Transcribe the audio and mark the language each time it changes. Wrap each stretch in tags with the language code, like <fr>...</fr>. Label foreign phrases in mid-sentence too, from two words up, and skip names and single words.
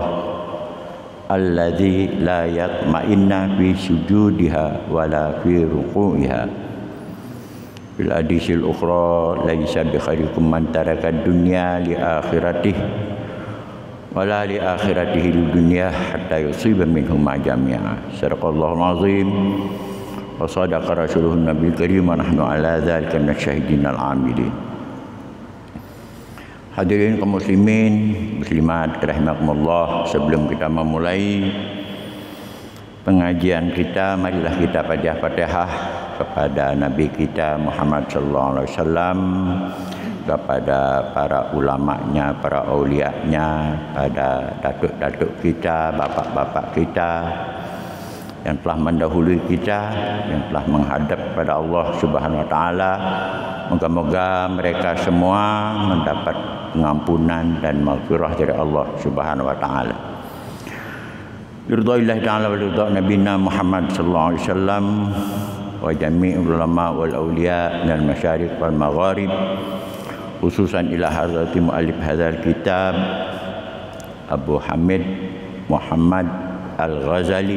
<ar>الذي لا يطمئن في سجودها ولا في ركوعها. في الحديث الأخرى ليس بخيركم من ترك دنيا لآخرته ولا لآخرته للدنيا حتى يصيب منهم ما جميعا. صدق الله العظيم وصدق رسوله النبي الكريم ونحن على ذلك من الشاهدين العاملين.</ar> <id>Hadirin kaum muslimin muslimat rahimakumullah, sebelum kita memulai pengajian kita, marilah kita baca Fatihah kepada Nabi kita Muhammad</id> <ar>صلى الله عليه وسلم,</ar> <id>kepada para ulamanya, para aulianya, pada datuk-datuk kita, bapak-bapak kita yang telah mendahului kita, yang telah menghadap kepada Allah</id> <ar>سبحانه وتعالى.</ar> <id>Moga-moga mereka semua mendapat pengampunan dan maghfirah dari Allah</id> <ar>سبحانه وتعالى. رضا الله تعالى ورضا نبينا محمد صلى الله عليه وسلم وجميع العلماء والأولياء من المشارق والمغارب خصوصا إلى حضرة مؤلف هذا الكتاب أبو حامد محمد الغزالي</ar>